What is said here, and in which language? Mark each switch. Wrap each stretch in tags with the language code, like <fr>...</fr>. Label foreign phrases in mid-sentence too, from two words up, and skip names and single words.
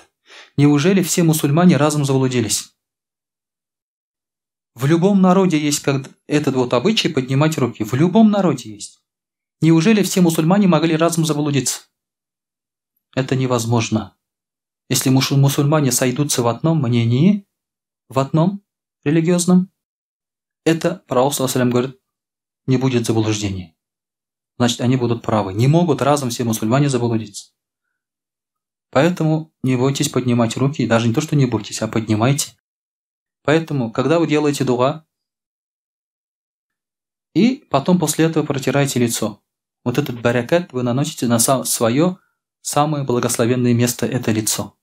<ru>Неужели все мусульмане разом заблудились? В любом народе есть этот вот обычай поднимать руки. В любом народе есть. Неужели все мусульмане могли разом заблудиться? Это невозможно. Если мусульмане сойдутся в одном мнении, в одном религиозном, это пророк,</ru> <ar>صلى الله عليه وسلم,</ar> <ru>говорит, не будет заблуждения. Значит, они будут правы. Не могут разом все мусульмане заблудиться. Поэтому не бойтесь поднимать руки, даже не то, что не бойтесь, а поднимайте. Поэтому, когда вы делаете дуга, и потом после этого протираете лицо, вот этот баракат вы наносите на свое самое благословенное место, это лицо.</ru>